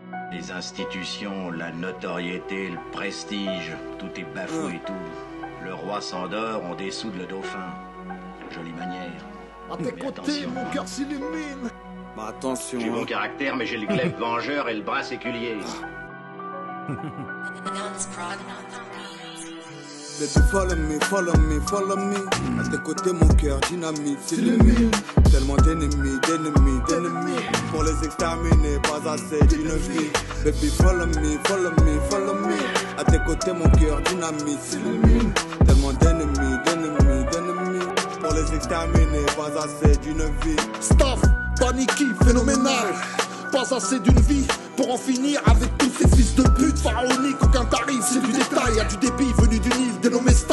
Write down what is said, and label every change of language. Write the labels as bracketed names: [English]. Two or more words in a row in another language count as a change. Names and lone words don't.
[French] Les institutions, la notoriété, le prestige, tout est bafoué et tout. Le roi s'endort, on dessoude le dauphin. Jolie manière. À tes côtés, mon cœur s'illumine. Bah attention. J'ai bon caractère, mais j'ai le glaive vengeur et le bras séculier. [English] Baby, follow me, follow me, follow me. [French] À tes côtés, mon cœur dynamite s'illumine. Tellement d'ennemis, d'ennemis, d'ennemis. Pour les exterminer, pas assez d'une vie. [English] Baby, follow me, follow me, follow me. [French] À tes côtés, mon cœur dynamite s'illumine. Tellement d'ennemis, d'ennemis, d'ennemis. Pour les exterminer, pas assez d'une vie. Staff, Paniki, phénoménal. Pas assez d'une vie pour en finir avec tous ces fils de pute pharaoniques. Aucun tarif, c'est du détail. Y'a du débit venu du Nil, dénommé staff.